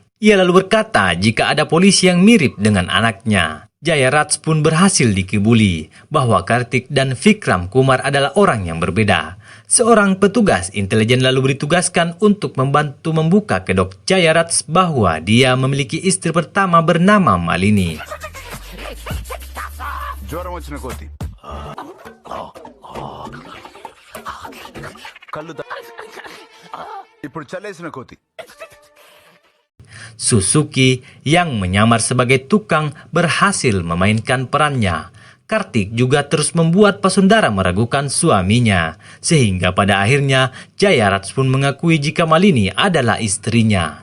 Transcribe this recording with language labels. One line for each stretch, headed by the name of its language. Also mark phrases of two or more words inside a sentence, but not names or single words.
Indonesian: Ia lalu berkata jika ada polisi yang mirip dengan anaknya. Jayaraj pun berhasil dikibuli bahwa Kartik dan Vikram Kumar adalah orang yang berbeda. Seorang petugas intelijen lalu ditugaskan untuk membantu membuka kedok Jayaraj bahwa dia memiliki istri pertama bernama Malini.
Telugu: జ్వరం వచ్చిన కోతి కళ్ళు ఇప్పుడు చల్లేసిన కోతి.
Indonesian: Suzuki yang menyamar sebagai tukang berhasil memainkan perannya. Kartik juga terus membuat Pasundara meragukan suaminya, sehingga pada akhirnya Jayaraj pun mengakui jika Malini adalah istrinya.